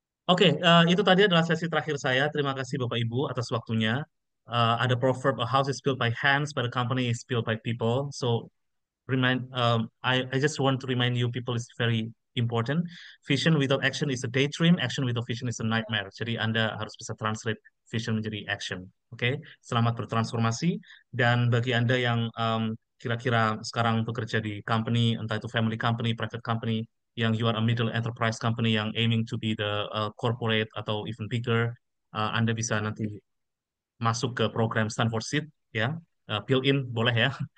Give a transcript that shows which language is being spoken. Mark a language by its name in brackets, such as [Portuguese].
[Indonesian] Oke, itu tadi adalah sesi terakhir saya. Terima kasih Bapak Ibu atas waktunya. Ada [English] proverb, a house is built by hands, but a company is built by people. So I just want to remind you people is very important. Vision without action is a daydream. Action without vision is a nightmare. [Indonesian] Jadi Anda harus bisa translate vision menjadi action. Oke, selamat bertransformasi. Dan bagi Anda yang kira-kira sekarang bekerja di company, entah itu family company, private company, yang [English] you are a middle enterprise company [Indonesian] yang [English] aiming to be the corporate [Indonesian] atau even bigger, Anda bisa nanti masuk ke program Stanford Seed ya. Fill in boleh ya.